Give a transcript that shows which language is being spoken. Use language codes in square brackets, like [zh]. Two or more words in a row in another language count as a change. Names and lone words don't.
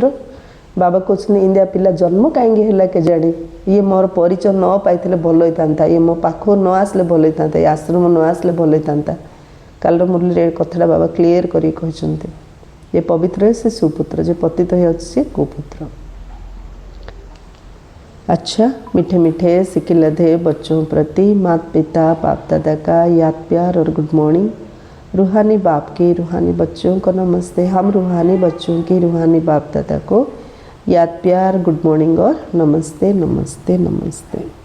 [or] ବାବା କହୁଛନ୍ତି ଇନ୍ଦିଆ ପିଲା ଜନ୍ମ କାହିଁକି ହେଲା କେଜାଣି, ଇଏ ମୋର ପରିଚୟ ନ ପାଇଥିଲେ ଭଲ ହେଇଥାନ୍ତା, ଇଏ ମୋ ପାଖକୁ ନ ଆସିଲେ ଭଲ ହେଇଥାନ୍ତା, ଏ ଆଶ୍ରମ ନ ଆସିଲେ ଭଲ ହେଇଥାନ୍ତା। କାଲିର ମୁରଲୀରେ ଏ କଥାଟା ବାବା କ୍ଲିୟର କରିକି କହିଛନ୍ତି। ଯେ ପବିତ୍ର ସେ ସୁପୁତ୍ର, ଯେ ପତିତ ହେଉଛି ସେ କୁପୁତ୍ର। [hi] अच्छा, मीठे मीठे सिक्के लधे बच्चों प्रति माता पिता बाप दादा का याद प्यार और [en] good morning. [hi] रूहानी बाप के रूहानी बच्चों को नमस्ते। हम रूहानी बच्चों के रूहानी बाप दादा को याद प्यार [en] good morning [hi] और नमस्ते नमस्ते नमस्ते।